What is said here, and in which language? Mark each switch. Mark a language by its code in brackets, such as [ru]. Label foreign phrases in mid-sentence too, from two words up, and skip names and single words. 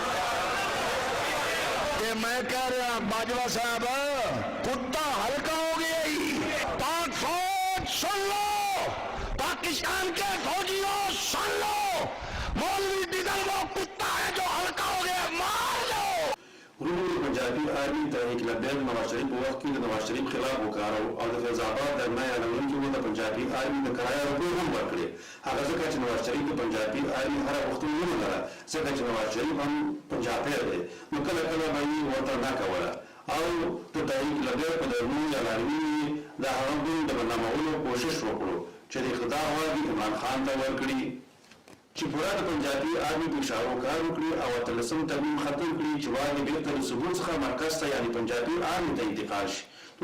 [ur] کہ میں کہہ رہا باجوہ صاحب کتا ہلکا ہو گیا ہی. پاک فوج سن لو, پاکستان کے فوجیوں سن لو, مولوی ڈیزل وہ کتا ہے جو ہلکا ہو گیا, مار لو. [ps] وروڼو د پنجابي ارمي تحریک لبیک نواز شریف په وخت کې د نواز شریف خلاف وکارو او د فیض آباد درنه اعلانونکي و د پنجابي ارمي د کرایه روپۍ هم ورکړې. هغه ځکه چې نواز شریف د پنجابي ارمي هره غوښتنه ونه لره, ځکه چې نواز شریف هم پنجابی دی نو کله کله به یې ورته نه کوله او د تحریک لبیک په درنو اعلانونې د هغه ګوند د بدنامولو کوشش وکړو چې د اقتدار واګې عمران خان ته ورکړي چې پورا د پنجابي ارمي په اشارو کار وکړي او 18 ترمیم ختم کړي چې واګې بېرته د ثبوت څخه مرکز ته یعنې پنجابي ارمي ته انتقال شي.